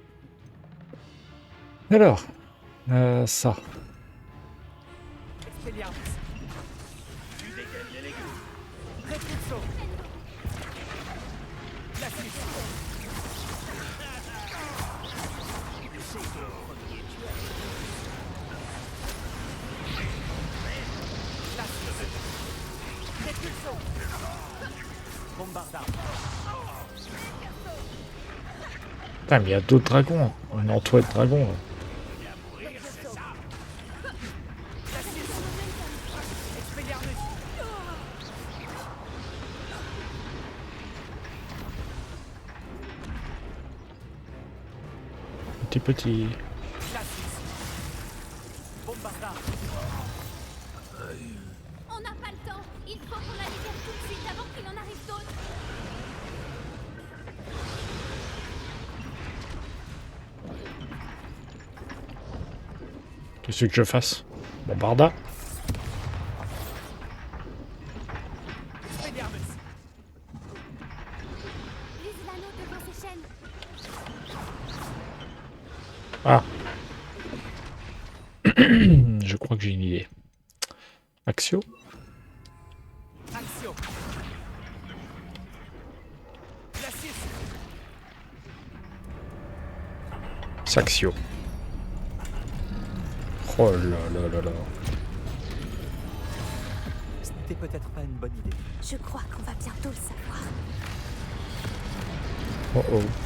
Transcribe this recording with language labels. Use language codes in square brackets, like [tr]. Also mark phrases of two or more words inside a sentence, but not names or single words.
[fr] Alors, ça. Expelliarmus. Tu dégaines les légumes. Répulsor. Glacis. Répulsor. Bombarda. Putain, mais il y a d'autres dragons. On est entouré de dragons. Là. Expelliarmus. Petit. Glacis. Bombarda. On n'a pas le temps. Il faut qu'on la libère tout de suite avant qu'il en arrive d'autres. Qu'est-ce que je fasse? Bombarda. Expelliarmus. Vise l'anneau devant ses chaînes. Ah. Je crois que j'ai une idée. Axio. Axio. Glacis. Saxio. Oh là là là là. Ce n'était peut-être pas une bonne idée. Je crois qu'on va bientôt le savoir. Oh oh.